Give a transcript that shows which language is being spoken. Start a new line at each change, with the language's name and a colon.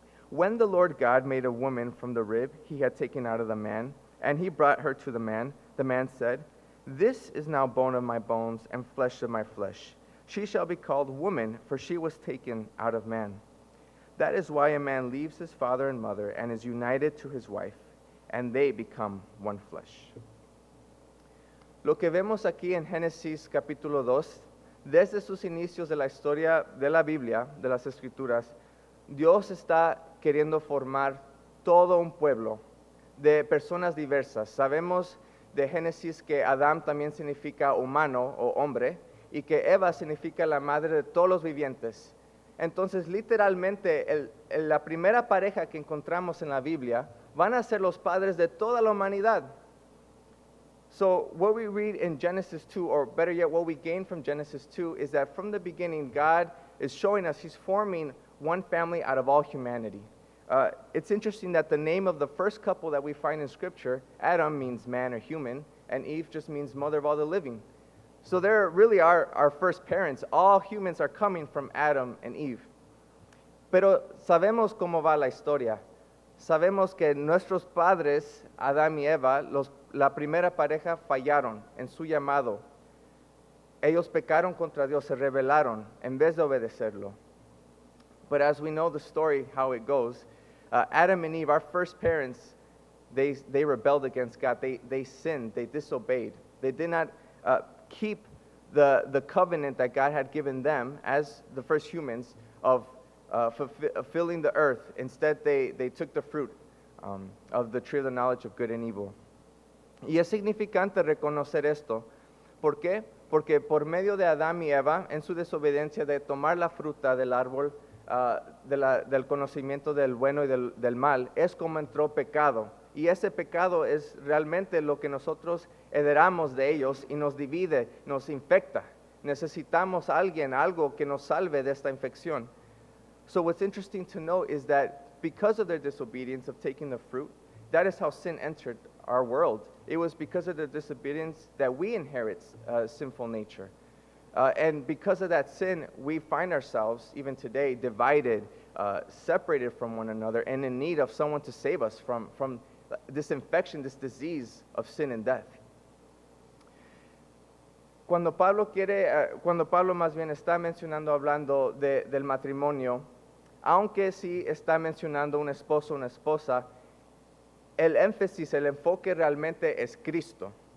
English: When the Lord God made a woman from the rib he had taken out of the man, and he brought her to the man said, this is now bone of my bones and flesh of my flesh. She shall be called woman, for she was taken out of man. That is why a man leaves his father and mother and is united to his wife, and they become one flesh.
Spanish: Lo que vemos aquí en Génesis capítulo 2, desde sus inicios de la historia de la Biblia, de las Escrituras, Dios está queriendo formar todo un pueblo de personas diversas. Sabemos de Génesis que Adán también significa humano o hombre, y que Eva significa la madre de todos los vivientes. Entonces, literalmente, la primera pareja que encontramos en la Biblia van a ser los padres de toda la humanidad.
English: So what we read in Genesis 2, or better yet, what we gain from Genesis 2, is that from the beginning, God is showing us He's forming one family out of all humanity. It's interesting that the name of the first couple that we find in Scripture, Adam means man or human, and Eve just means mother of all the living. So they're really our first parents. All humans are coming from Adam and Eve.
Spanish: Pero sabemos cómo va la historia. Sabemos que nuestros padres, Adán y Eva, la primera pareja, fallaron en su llamado. Ellos pecaron contra Dios, se rebelaron en vez de obedecerlo.
English: But as we know the story, how it goes, Adam and Eve, our first parents, they rebelled against God. They sinned. They disobeyed. They did not keep the covenant that God had given them as the first humans of filling the earth. Instead, they took the fruit of the tree of the knowledge of good and evil.
Spanish: Y es significante reconocer esto. ¿Por qué? Porque por medio de Adán y Eva, en su desobediencia de tomar la fruta del árbol del conocimiento del bueno y del mal, es como entró pecado. Y ese pecado es realmente lo que nosotros heredamos de ellos y nos divide, nos infecta. Necesitamos algo que nos salve de esta infección.
English: So what's interesting to note is that because of their disobedience of taking the fruit, that is how sin entered our world. It was because of their disobedience that we inherit sinful nature. And because of that sin, we find ourselves, even today, divided, separated from one another, and in need of someone to save us from this infection, this disease of sin and death.
Spanish: Cuando Pablo más bien está hablando del matrimonio, aunque sí está mencionando un esposo, una esposa, el énfasis, el enfoque realmente es Cristo.